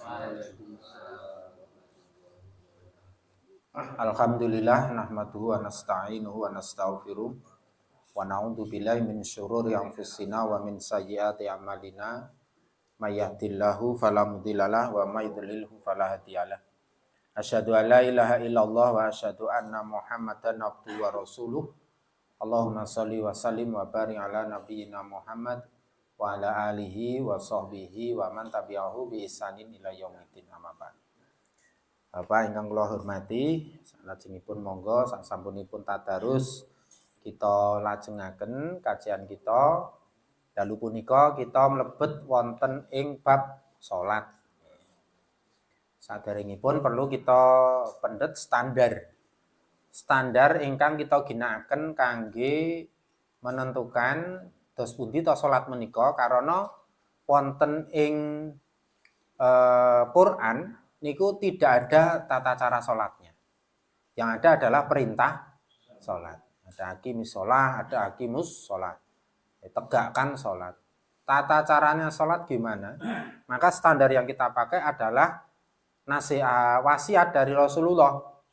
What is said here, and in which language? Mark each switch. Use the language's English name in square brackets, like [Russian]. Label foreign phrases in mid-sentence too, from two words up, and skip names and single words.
[Arabic] الحمد لله نحمده ونستعينه ونستغفره ونعوذ بالله من شرور أنفسنا ومن سيئات أعمالنا من يهده الله فلا مضل له ومن يضلل فلا هادي له. أشهد أن لا إله إلا الله وأشهد أن محمدا عبده ورسوله. اللهم صل وسلم وبارك على نبينا محمد وعلى آله وصحبه ومن تبعه بإحسان إلى يوم الدين، أما بعد. [Javanese] Bapak ingkang kula hormati, salajengipun monggo sasampunipun tadarus kita lajengaken kajian kita. Dalu punika kita mlebet wonten ing bab salat. Saderengipun perlu kita pendet standar ingkang kita ginakaken kangge menentukan dos pundi ta salat menika, karena wonten ing Quran niku [Indonesian] tidak ada tata cara salatnya. Yang ada adalah perintah salat. Ada [Arabic] أقم الصلاة, [Indonesian] ada [Arabic] أقيموا الصلاة. [Indonesian] Tegakkan salat. Tata caranya salat gimana? Maka standar yang kita pakai adalah nasihat wasiat dari Rasulullah.